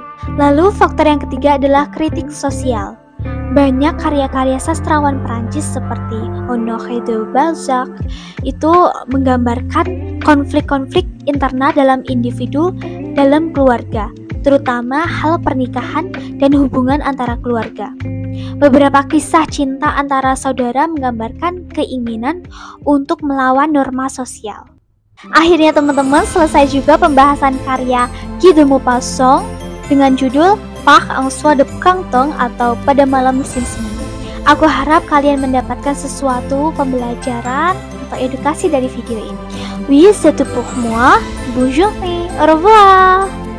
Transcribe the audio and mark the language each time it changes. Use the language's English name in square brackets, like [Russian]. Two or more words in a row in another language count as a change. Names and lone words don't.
[Indonesian] Lalu faktor yang ketiga adalah kritik sosial. Banyak karya-karya sastrawan Perancis seperti Honoré de Balzac itu menggambarkan konflik-konflik internal dalam individu dalam keluarga, terutama hal pernikahan dan hubungan antara keluarga. Beberapa kisah cinta antara saudara menggambarkan keinginan untuk melawan norma sosial. Akhirnya teman-teman, selesai juga pembahasan karya Guy de Maupassant dengan judul Par un soir de printemps atau Pada Malam Musim Semi. Aku harap kalian mendapatkan sesuatu pembelajaran atau edukasi dari video ini. [French] Oui, c'est tout pour moi. Bonne journée. Au revoir.